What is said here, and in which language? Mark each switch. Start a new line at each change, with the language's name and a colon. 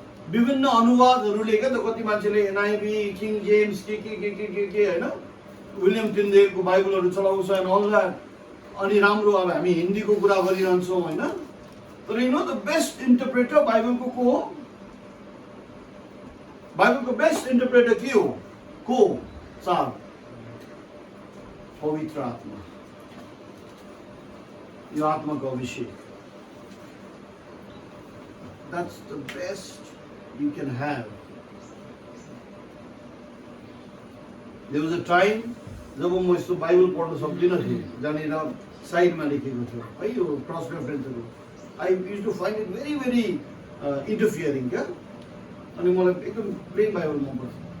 Nepali: विभिन्न अनुवादहरूले क्या त कति मान्छेले एनआईभी किङ जेम्स के हैन विलियम टिन्डेलको बाइबलहरू चलाउँछ
English: and all that
Nepali: अनि राम्रो अब हामी हिन्दीको कुरा गरिरहन्छौँ होइन, तर
English: you know the best interpreter
Nepali: बाइबलको को हो? बाइबलको बेस्ट इन्टरप्रेटर के हो? को? चार, पवित्र आत्मा, यो आत्माको अभिषेक.
English: That's the best you can have. There was a time
Nepali: जब म यस्तो बाइबल पढ्न सक्दिनँ थिएँ, जहाँनिर साइडमा लेखेको थियो है यो cross रेफरेन्सहरू.
English: I use to find it very very interfering क्या,
Nepali: अनि मलाई एकदम प्लेन बाइबल मनपर्छ.